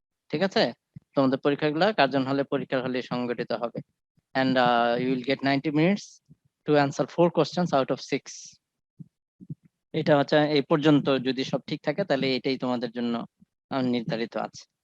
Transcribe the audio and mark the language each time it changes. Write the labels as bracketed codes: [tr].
[bn] ঠিক আছে, তোমাদের পরীক্ষাগুলো কার্জন হলে, পরীক্ষার হলে সংগঠিত হবে। [en] and you will get 90 minutes to answer 4 questions out of 6। [bn] এটা হচ্ছে এই পর্যন্ত যদি সব ঠিক থাকে তাহলে এটাই তোমাদের জন্য নির্ধারিত আছে।